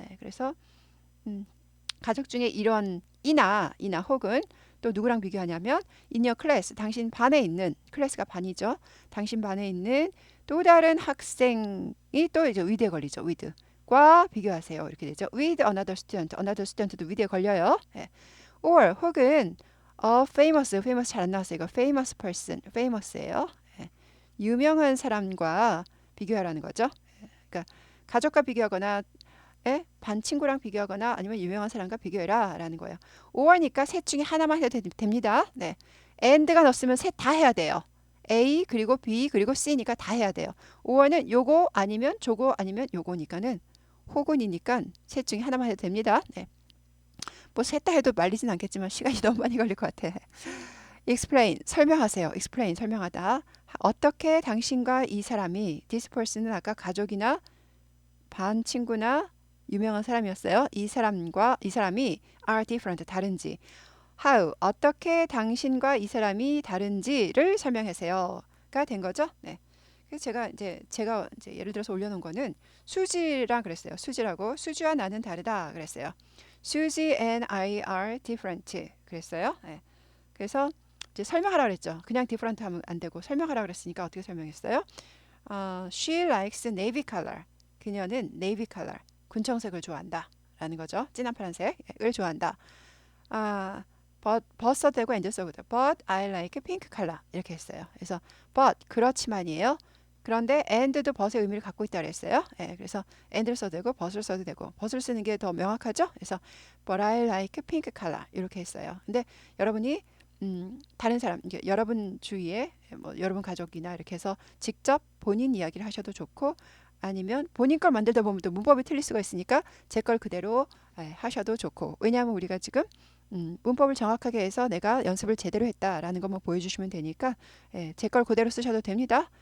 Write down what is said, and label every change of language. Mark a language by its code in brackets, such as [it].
[ko] 그래서 가족 중에 이런 이나 혹은 또 누구랑 비교하냐면 [en] in your class [ko] 당신 반에 있는 클래스가 반이죠. 당신 반에 있는 또 다른 학생이 또 이제 with에 걸리죠. with과 비교하세요. 이렇게 되죠. [en] with another student [ko] 도 with에 걸려요. or 혹은 famous 잘 안 나왔어요. 이거 famous person famous예요. 유명한 사람과 비교하라는 거죠. 그러니까 가족과 비교하거나 반 친구랑 비교하거나 아니면 유명한 사람과 비교해라 라는 거예요. 5월니까 셋 중에 하나만 해도 됩니다. and가 넣었으면 셋 다 해야 돼요. A 그리고 B 그리고 C니까 다 해야 돼요. 5월은 요거 아니면 저거 아니면 요거니까는 혹은이니까 셋 중에 하나만 해도 됩니다. 뭐 셋 다 해도 말리진 않겠지만 시간이 너무 많이 걸릴 것 같아. explain 설명하세요. explain 설명하다. 어떻게 당신과 이 사람이 [en] this person [ko] 은 아까 가족이나 반 친구나 유명한 사람이었어요. 이 사람이 [en] are different [ko] 다른지 how 어떻게 당신과 이 사람이 다른지를 설명하세요가 된 거죠. 그래서 제가 이제 예를 들어서 올려놓은 거는 수지랑 그랬어요. 수지라고 수지와 나는 다르다 그랬어요. [en] Susie and I are different 그랬어요. [ko] 그래서 이제 설명하라 그랬죠. 그냥 different 하면 안 되고 설명하라 그랬으니까 어떻게 설명했어요? [en] She likes navy color. [ko] 그녀는 navy color 군청색을 좋아한다 라는 거죠. 진한 파란색을 좋아한다. [en] but [ko] 써도 되고 [en] and 써도 되고 but I like pink color [ko] 이렇게 했어요. 그래서 but 그렇지만이에요. 그런데 and도 but의 의미를 갖고 있다 그랬어요. 그래서 and를 써도 되고 but을 써도 되고 but을 쓰는 게 더 명확하죠. 그래서 [en] but I like pink color [ko] 이렇게 했어요. 근데 여러분이 다른 사람, 여러분 주위에 뭐 여러분 가족이나 이렇게 해서 직접 본인 이야기를 하셔도 좋고 아니면 본인 걸 만들다 보면 또 문법이 틀릴 수가 있으니까 제 걸 그대로 하셔도 좋고 왜냐하면 우리가 지금 문법을 정확하게 해서 내가 연습을 제대로 했다라는 것만 보여주시면 되니까 제 걸 그대로 쓰셔도 됩니다.